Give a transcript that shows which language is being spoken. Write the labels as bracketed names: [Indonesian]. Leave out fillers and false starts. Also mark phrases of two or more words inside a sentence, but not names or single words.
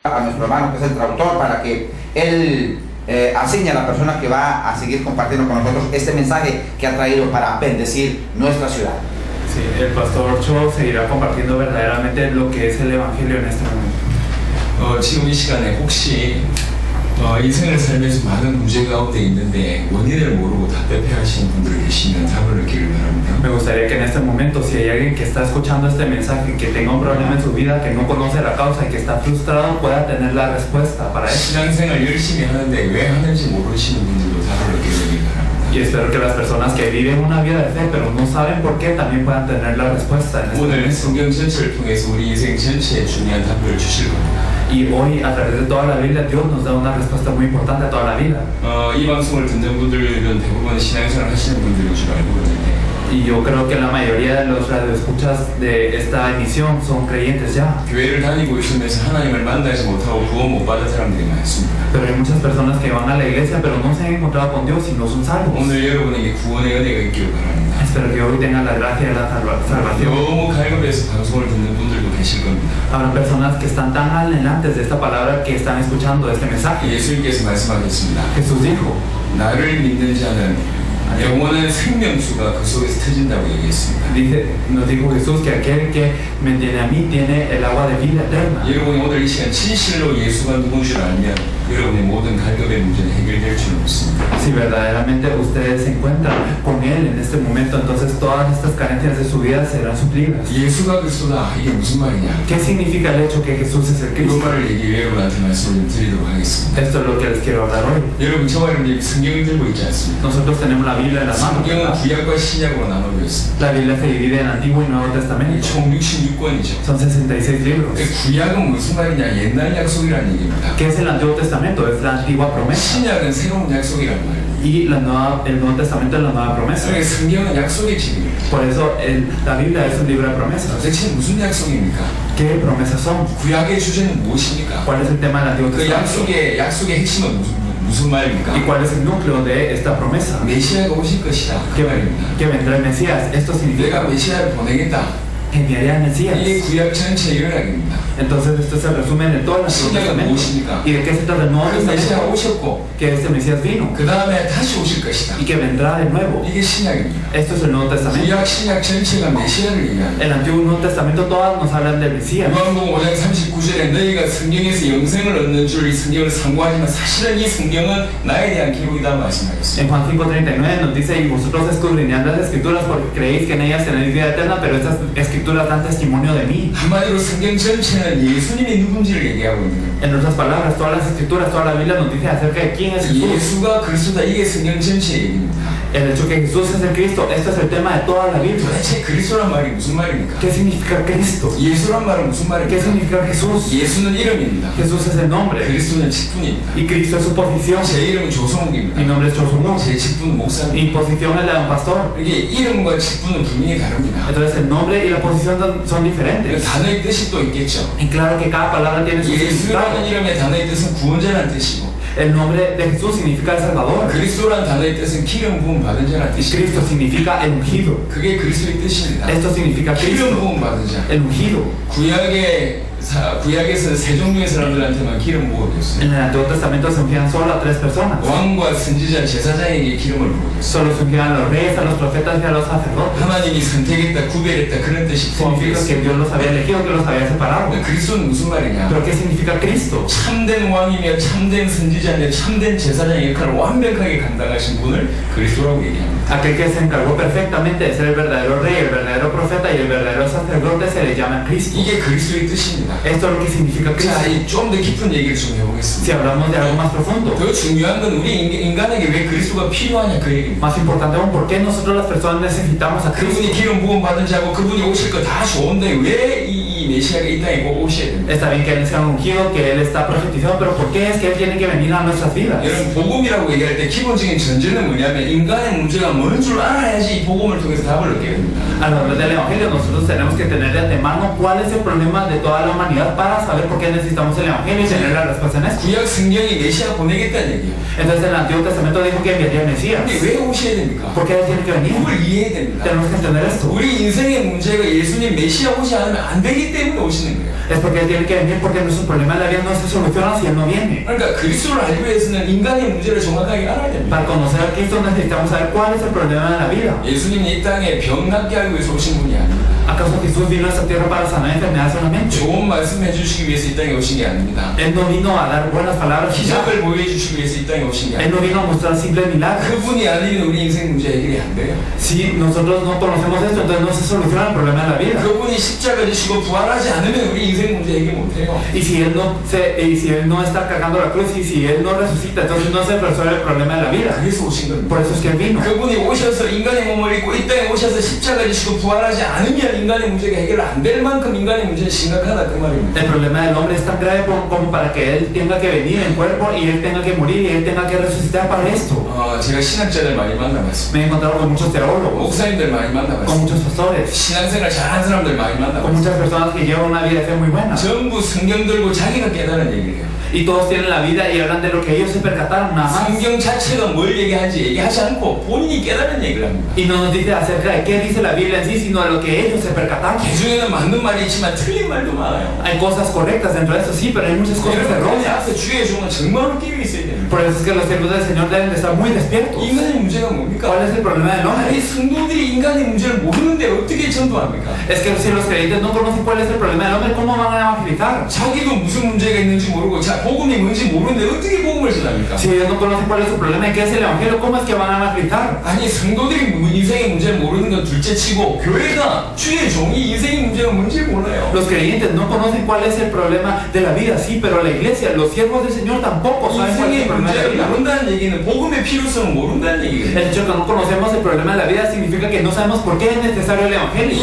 [Spanish] a nuestro hermano que es el traductor para que él asigne a la persona que va a seguir compartiendo con nosotros este mensaje que ha traído para bendecir nuestra ciudad. Sí, el pastor Cho seguirá compartiendo verdaderamente lo que es el evangelio en este momento. [Korean] 지금 이 시간에 혹시 인생을 살면서 많은 문제 가운데 있는데 원인을 모르고 답답해하시는 분들이 계시면 답을 얻기를 바랍니다. [Spanish] Me gustaría que en este momento, si hay alguien que está escuchando este mensaje, que tenga un problema en su vida, que no conoce la causa y que está frustrado, pueda tener la respuesta para eso. [Korean] 신앙생활 열심히 하는데 왜 하는지 모르시는 분들도 답을 얻게 되길 바랍니다. [Spanish] Y espero que las personas que viven una vida de fe pero no saben por qué también puedan tener la respuesta en este [Korean] 오늘 [Spanish] momento. [Korean] 성경 전체를 통해서 우리 인생 전체에 중요한 답을 주실 겁니다. [Spanish] Y hoy, a través de toda la Biblia, Dios nos da una respuesta muy importante a toda la vida. [Korean] 이 방송을 듣는 분들은 대부분 신앙생활 하시는 분들인 줄 알고 있는데 [Spanish] Y yo creo que la mayoría de los radioescuchas de esta emisión son creyentes ya. [Korean] 교회를 다니고 있으면서 하나님을 만나지 못하고 구원 못 받은 사람들이 많습니다. [Spanish] Pero hay muchas personas que van a la iglesia pero no se han encontrado con Dios y no son salvos. [Korean] 오늘 여러분에게 구원의 은혜가 있기를 바랍니다. [Spanish] Espero que hoy tengan la gracia de la salvación. [Korean] 너무 갈급해서 방송을 듣는 분들도 계실 겁니다. [Spanish] Habrá personas que están tan anhelantes de esta palabra que están escuchando este mensaje. [Korean] 예수님께서 말씀하셨습니다. [Spanish] Jesús dijo, [Korean] 나를 믿는 자는 영원한 생명수가 그 속에서 터진다고 얘기했습니다. [Spanish] nos dijo Jesús que aquel que me tiene a mí tiene el agua de vida eterna. [Korean] 여러분이 오늘 이 시간 진실로 예수가 누군 줄 알면 여러분의 모든 갈급의 문제는 해결될 줄 믿습니다. [Spanish] Si verdaderamente ustedes se encuentran con Él en este momento, entonces todas estas carencias de su vida serán suplidas. [Korean] 예수가 그리스도다 이게 무슨 말이냐? [Spanish] ¿Qué significa el hecho que Jesús es el [Korean] 그 [Spanish] Cristo? [Korean] 말을 얘기 여러분한테 말씀을 드리도록 하겠습니다. [Spanish] Esto es lo que les quiero hablar hoy. [Korean] 여러분 저와 여러분이 성경을 들고 있지 않습니까? [Spanish] Nosotros tenemos la Biblia en la mano. [Korean] 성경은 구약과 신약으로 나눠져 있습니다. [Spanish] La Biblia se divide en Antiguo y Nuevo Testamento. [Korean] 총 66권이죠. [Spanish] Son 66 libros. [Korean] 구약은 무슨 말이냐? 옛날 약속이라는 얘기입니다. [Spanish] ¿Qué es el Antiguo Testamento? Es la antigua promesa. [Korean] 신약은 새로운 약속이란 말이에요. [Spanish] Y el Nuevo Testamento es la nueva promesa. [Korean] 그러니까 성경은 약속의 책입니다. [Spanish] Por eso la Biblia es un libro de promesas. [Korean] 대체 무슨 약속입니까? [Spanish] ¿Qué promesas son? [Korean] 구약의 주제는 무엇입니까? [Spanish] ¿Cuál es el tema del Antiguo [Korean] 그 [Spanish] Testamento? [Korean] 약속의 핵심은 무슨 말입니까? [Spanish] ¿Y cuál es el núcleo de esta promesa? [Korean] 메시아가 오실 것이다. 그 말입니다. [Spanish] Que vendrá el Mesías. Esto [Korean] 내가 [Spanish] significa [Korean] 메시아를 보내겠다. [Spanish] que enviaría al Mesías. [Korean] 이게 구약 전체 일어나기입니다. [Spanish] Entonces esto se resume en todo el Antiguo [Korean] 신약은 [Spanish] Testamento. [Korean] 무엇입니까? [Spanish] ¿Y de qué se trata el Nuevo [Korean] 그 메시아가 [Spanish] Testamento? [Korean] 오셨고 [Spanish] Que este Mesías vino [Korean] 그 다음에 다시 오실 것이다. [Spanish] y que vendrá de nuevo. [Korean] 이게 신약입니다. [Spanish] Esto es el Nuevo Testamento. [Korean] 구약 신약 전체가 메시아를 얘기합니다. [Spanish] El Antiguo y Nuevo Testamento todas nos hablan del Mesías. [Korean] 요한복음 5장 39절에 너희가 성경에서 영생을 얻는 줄 이 성경을 상고하지만 사실은 이 성경은 나에 대한 기록이다 말씀하셨습니다. [Spanish] En Juan 5:39 nos dice, y vosotros escudriñad las escrituras porque creéis que en ellas tenéis vida eterna, pero estas escrituras dan testimonio de mí. [Korean] 한마디로 성경 전체는 예수님이 누군지를 얘기하고 있는 겁니다. [Spanish] En otras palabras, todas las escrituras, toda la Biblia nos dice acerca de quién es Jesús. [Korean] 예수가 그리스도다 이게 성경 전체 얘기입니다. [Spanish] El hecho que Jesús es el Cristo, esto es el tema de toda la Biblia. [Korean] 도대체 그리스도란 말이 무슨 말입니까? [Spanish] ¿Qué significa Cristo? [Korean] 예수란 말은 무슨 [Spanish] ¿Qué [Korean] 말입니까? [Spanish] significa Jesús? [Korean] 예수는 이름입니다. [Spanish] Jesús es el nombre [Korean] 그리스도는 직분입니다. [Spanish] y Cristo es su posición. [Korean] 제 이름은 [Spanish] Mi [Korean] 조성욱입니다. [Spanish] nombre es Chosumuk. [Korean] 제 직분은 목사입니다. [Spanish] Mi posición es la de un pastor. [Korean] 이게 이름과 직분은 분명히 다릅니다. [Spanish] Entonces el nombre y la posición son diferentes. [Korean] 단어의 뜻이 또 있겠죠. [Spanish] Y claro que cada palabra tiene su significado. [Korean] 예수라는 이름의 단어의 뜻은 구원자라는 뜻이고 [Spanish] El nombre de Jesús significa el Salvador. [Korean] 그리스도라는 단어의 뜻은 기름 부음 받은 자라는 뜻이고 [Spanish] Cristo significa el ungido. [Korean] 그게 그리스도의 뜻입니다. [Spanish] Esto significa [Korean] 기름 [Spanish] Cristo, [Korean] 부음 받은 자. [Spanish] el ungido. [Korean] 구약에서 세 종류의 사람들한테만 기름 부어줬어요. [Spanish] En el Antiguo Testamento se ungían solo a 3 personas. [Korean] 왕과 선지자, 제사장에게 기름을 부어줬어요. [Spanish] Solo se ungían a los reyes, a los profetas y a los sacerdotes. [Korean] 하나님이 선택했다, 구별했다 그런 뜻이 [Spanish] Significa que [Korean] 포함되어 [Spanish] Dios los había elegido, que los había separado. [Korean] 그리스도는 무슨 말이냐? [Spanish] Pero ¿qué significa Cristo? [Korean] 참된 왕이며 참된 선지자며 참된 제사장의 역할을 완벽하게 감당하신 분을 그리스도라고 얘기합니다. [Spanish] Aquel que se encargó perfectamente de ser el verdadero rey, el verdadero profeta y el verdadero sacerdote se le llama Cristo. [Korean] 이게 그리스도의 뜻입니다. [Spanish] Esto es lo que significa Cristo. [Korean] 자, 좀 더 깊은 얘기를 좀 [Spanish] Si [Korean] 해보겠습니다. [Spanish] hablamos de algo más profundo, [Korean] 더 중요한 건 우리 인간에게 왜 그리스도가 필요하냐 그 얘기입니다. [Spanish] más importante aún, ¿por qué nosotros las personas necesitamos a Cristo? [Korean] 그분이 기름 부음 받은 자고 그분이 오실 거 다 좋은데 왜 이 메시아가 이 땅에 꼭 오셔야 됩니까? [Spanish] Está bien que Él sea ungido, que Él está profetizado, pero ¿por qué es que Él tiene que venir a nuestras vidas? [Korean] 여러분 복음이라고 얘기할 때 기본적인 전제는 뭐냐면 인간의 문제가 뭔 줄 알아야지 이 복음을 통해서 답을 얻게 됩니다. [Spanish] Al hablar del Evangelio, nosotros tenemos que tener de antemano cuál es el problema de toda la humanidad para saber por qué necesitamos el Evangelio y tener la respuesta en esto. [Korean] 구약 성경이 메시아 보내겠다는 얘기예요. [Spanish] Entonces el Antiguo Testamento dijo que enviaría al Mesías. [Korean] 근데 왜 오셔야 됩니까? [Spanish] ¿Por qué Él tiene que venir? [Korean] 그걸 이해해야 됩니다. [Spanish] Tenemos que entender esto. [Korean] 우리 인생의 문제가 예수님 메시아 오지 않으면 안 되기 때문에 오시는 거예요. [Spanish] Es porque Él tiene que venir porque nuestros problemas de la vida no se solucionan si Él no viene. [Korean] 그러니까 그리스도를 알기 위해서는 인간의 문제를 정확하게 알아야 됩니다. [Spanish] Para conocer a Cristo necesitamos saber cuál es el problema de la vida. [Korean] 예수님이 이 땅에 병 낫게 하기 위해서 오신 분이 아닙니다. [Spanish] ¿Acaso Jesús vino a esta tierra para sanar enfermedades solamente? [Korean] 좋은 말씀해 주시기 위해서 이 땅에 오신 게 아닙니다. [Spanish] Él no vino a dar buenas palabras y ya. [Korean] 기적을 보여주시기 위해서 이 땅에 오신 게 [Spanish] Él no [Korean] 아닙니다. [Spanish] vino a mostrar simples milagros. [Korean] 그분이 아니면 우리 인생 문제 해결이 안 돼요. [Spanish] Si nosotros no conocemos esto, entonces no se soluciona el problema de la vida. [Korean] 그분이 십자가 지시고 부활하지 않으면 우리 인생 문제 해결 못 해요. [Spanish] Y si Él no está cargando la cruz y si Él no resucita, entonces no se resuelve el problema de la vida. [Korean] 그래서 오신 겁니다. [Spanish] Por eso es que Él vino. [Korean] 그분이 오셔서 인간의 몸을 입고 이 땅에 오셔서 십자가 지시고 부활하지 않으면 인간의 문제가 해결 안 될 만큼 인간의 문제는 심각하다 그 말입니다. [Spanish] El problema del hombre es tan grave como para que Él tenga que venir en cuerpo y Él tenga que morir y Él tenga que resucitar para esto. [Korean] 제가 신학자들 많이 만나봤습니다. [Spanish] Me he encontrado con muchos teólogos, [Korean] 목사님들 많이 [Spanish] con [Korean] 만나봤습니다. [Spanish] muchos pastores, [Korean] 신앙생활 잘하는 사람들 많이 [Spanish] con [Korean] 만나봤습니다. [Spanish] muchas personas que llevan una vida de fe muy buena. [Korean] 전부 성경 들고 자기가 깨달은 얘기를 해요. [Spanish] Y todos tienen la vida y hablan de lo que ellos se percataron nada más. [Korean] 성경 자체가 뭘 얘기하는지 얘기하지 않고 본인이 깨달은 얘기를 합니다. [Spanish] Y no nos dice acerca de qué dice la Biblia en sí, sino de lo que ellos se percataron. [Korean] 그 중에는 맞는 말이 있지만 틀린 말도 많아요. [Spanish] Hay cosas correctas dentro de esto, sí, pero hay muchas cosas [Korean] 여러분, 그 [Spanish] erróneas. [Korean] 앞에 주의 종은 정말로 끼고 있어야 됩니다. [Spanish] Por eso es que los siervos del Señor deben de estar muy despiertos. [Korean] 인간의 문제가 뭡니까? [Spanish] ¿Cuál es el problema del [Korean] 아니 [Spanish] hombre? [Korean] 성도들이 인간의 문제를 모르는데 어떻게 전도합니까? [Spanish] Es que si los creyentes no conocen cuál es el problema del hombre, ¿cómo van a evangelizar? [Korean] 자기도 무슨 문제가 있는지 모르고 복음이 뭔지 모르는데 어떻게 복음을 전합니까? [Spanish] Si ellos no conocen cuál es su problema y qué es el evangelio, ¿cómo es que van a evangelizar? [Korean] 아니 성도들이 인생의 문제를 모르는 건 둘째치고 교회가 주의 종이 인생의 문제가 뭔지 몰라요. [Spanish] Los creyentes no conocen cuál es el problema de la vida, sí, pero la iglesia, los siervos del Señor tampoco saben cuál es [Korean] 인생의 [Spanish] el problema de la [Korean] 문제를 [Spanish] vida. [Korean] 모른다는 얘기는 복음의 필요성을 모른다는 얘기예요. [Spanish] El hecho de que no conocemos el problema de la vida significa que no sabemos por qué es necesario el evangelio.